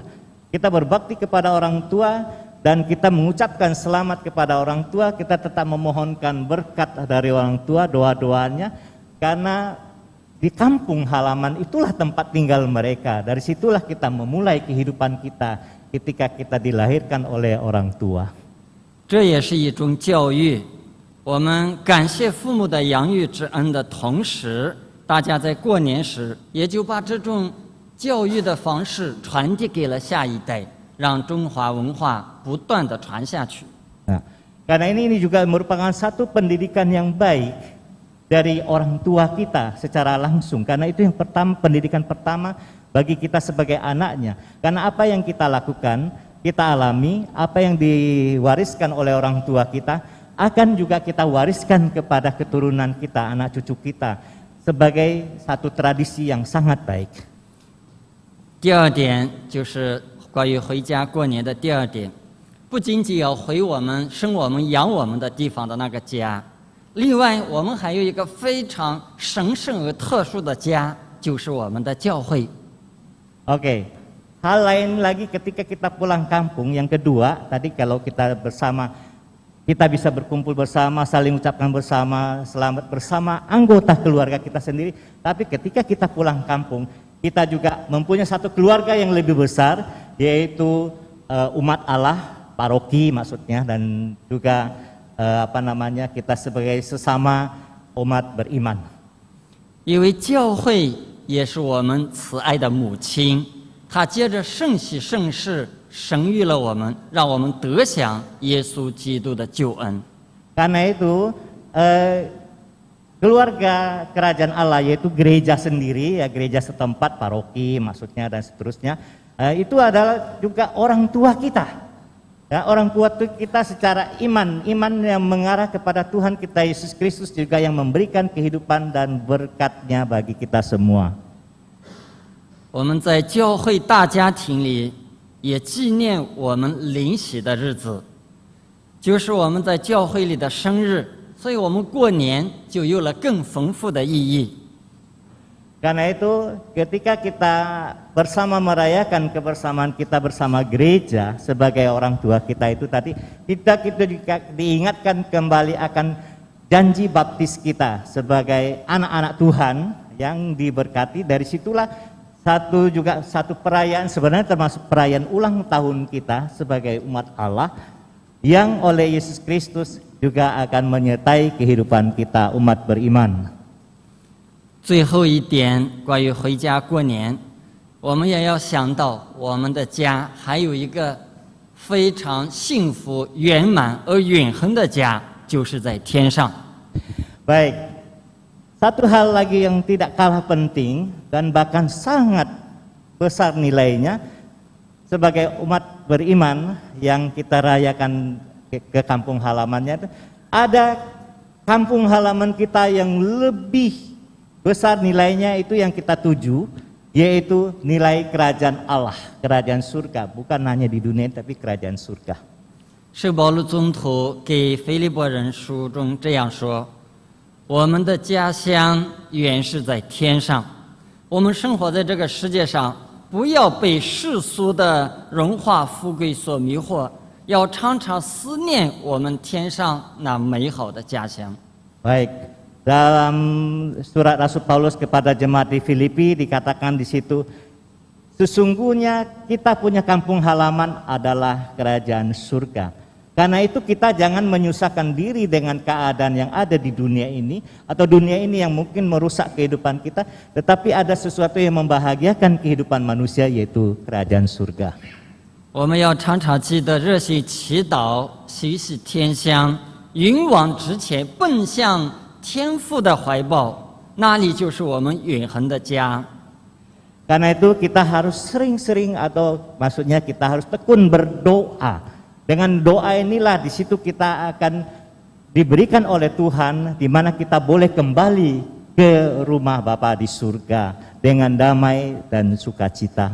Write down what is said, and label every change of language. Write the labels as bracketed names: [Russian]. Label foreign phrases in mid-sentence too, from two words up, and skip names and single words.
[Indonesian] Kita berbakti kepada orang tua dan kita mengucapkan selamat kepada orang tua, kita tetap memohonkan berkat dari orang tua, doa-doanya, karena di kampung halaman itulah tempat tinggal mereka. Dari situlah kita memulai kehidupan kita ketika kita dilahirkan oleh orang tua. [Chinese] 这也是一种教育。我们感谢父母的养育之恩的同时，大家在过年时也就把这种教育的方式传递给了下一代，让中华文化不断地传下去。 [Indonesian] Nah, karena ini juga merupakan satu pendidikan yang baik dari orang tua kita secara langsung. Karena itu yang pertama, pendidikan pertama bagi kita sebagai anaknya. Karena apa yang kita lakukan, kita alami, apa yang diwariskan oleh orang tua kita akan juga kita wariskan kepada keturunan kita, anak cucu kita, sebagai satu tradisi yang sangat baik. [Chinese] 第二点就是关于回家过年的第二点，不仅仅要回我们生我们养我们的地方的那个家，另外我们还有一个非常神圣而特殊的家，就是我们的教会。 [Indonesian] Oke. Hal lain lagi ketika kita pulang kampung, yang kedua tadi kalau kita bersama, kita bisa berkumpul bersama, saling ucapkan bersama, selamat bersama anggota keluarga kita sendiri. Tapi ketika kita pulang kampung, kita juga mempunyai satu keluarga yang lebih besar, yaitu umat Allah, paroki maksudnya, dan juga kita sebagai sesama umat beriman. [Chinese] 因为教会也是我们慈爱的母亲。他借着圣喜圣事生育了我们，让我们得享耶稣基督的救恩。 [Indonesian] Karena itu keluarga kerajaan Allah yaitu gereja sendiri, ya gereja setempat, paroki maksudnya dan seterusnya, itu adalah juga orang tua kita. Ya, orang tua kita secara iman yang mengarah kepada Tuhan kita Yesus Kristus juga yang memberikan kehidupan dan berkatnya bagi kita semua. [Chinese] 我们在教会大家庭里也纪念我们灵洗的日子，就是我们在教会里的生日，所以我们过年就有了更丰富的意义。 [Indonesian] Karena itu ketika kita bersama merayakan kebersamaan kita bersama gereja sebagai orang tua kita itu tadi, kita diingatkan kembali akan janji baptis kita sebagai anak-anak Tuhan yang diberkati. Dari situlah satu perayaan, sebenarnya termasuk perayaan ulang tahun kita sebagai umat Allah yang oleh Yesus Kristus juga akan menyertai kehidupan kita umat beriman. [Chinese] 最后一点，关于回家过年，我们也要想到我们的家还有一个非常幸福、圆满而永恒的家， 就是在天上。 [Indonesian] Baik, satu hal lagi yang tidak kalah penting dan bahkan sangat besar nilainya sebagai umat beriman yang kita rayakan ke kampung halamannya, ada kampung halaman kita yang lebih besar nilainya, itu yang kita tuju, yaitu nilai kerajaan Allah, kerajaan surga, bukan hanya di dunia tapi kerajaan surga. [Chinese] 圣保禄宗徒给腓利波人书中这样说：“我们的家乡原是在天上，我们生活在这个世界上，不要被世俗的荣华富贵所迷惑，要常常思念我们天上那美好的家乡。” [Indonesian] Baik, dalam surat Rasul Paulus kepada jemaat di Filipi dikatakan di situ, sesungguhnya kita punya kampung halaman adalah kerajaan surga. Karena itu kita jangan menyusahkan diri dengan keadaan yang ada di dunia ini, atau dunia ini yang mungkin merusak kehidupan kita, tetapi ada sesuatu yang membahagiakan kehidupan manusia, yaitu kerajaan surga. [Chinese] 我们要常常记得热心祈祷，习习天香，勇往直前，奔向天父的怀抱，那里就是我们永恒的家。 [Indonesian] Karena itu kita harus sering-sering, atau maksudnya kita harus tekun berdoa. Dengan doa inilah di situ kita akan diberikan oleh Tuhan, di mana kita boleh kembali ke rumah Bapa di surga dengan damai dan sukacita.